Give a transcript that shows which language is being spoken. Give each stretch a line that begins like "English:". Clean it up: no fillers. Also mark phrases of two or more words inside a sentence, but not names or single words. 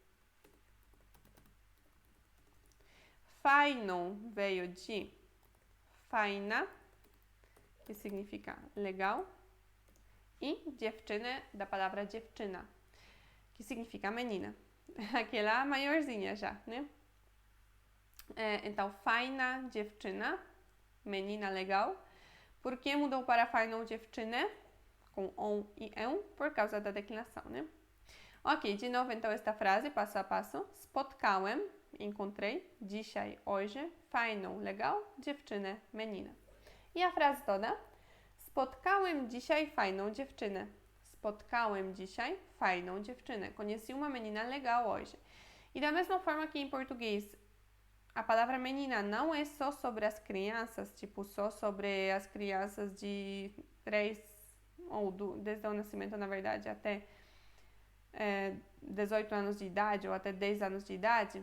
Portuguese: Fajną veio de fajna, que significa legal. E dziewczynę, da palavra dziewczyna, que significa menina. Aquela maiorzinha já, né? Então,
Polish: fajna dziewczyna,
Portuguese: menina legal. Por que mudou para
Polish: fajną dziewczynę?
Portuguese: Com on e ę, por causa da declinação, né? Ok, de novo então esta frase, passo a passo. Spotkałem, encontrei, dzisiaj, hoje, fajną, legal, dziewczynę, menina. E a frase toda?
Polish: Spotkałem dzisiaj fajną dziewczynę. Spotkałem dzisiaj fajną dziewczynę.
Portuguese: Conheci uma menina legal hoje. E da mesma forma que em português, a palavra menina não é só sobre as crianças, tipo, só sobre as crianças de 3 ou desde o nascimento, na verdade, até 18 anos de idade ou até 10 anos de idade.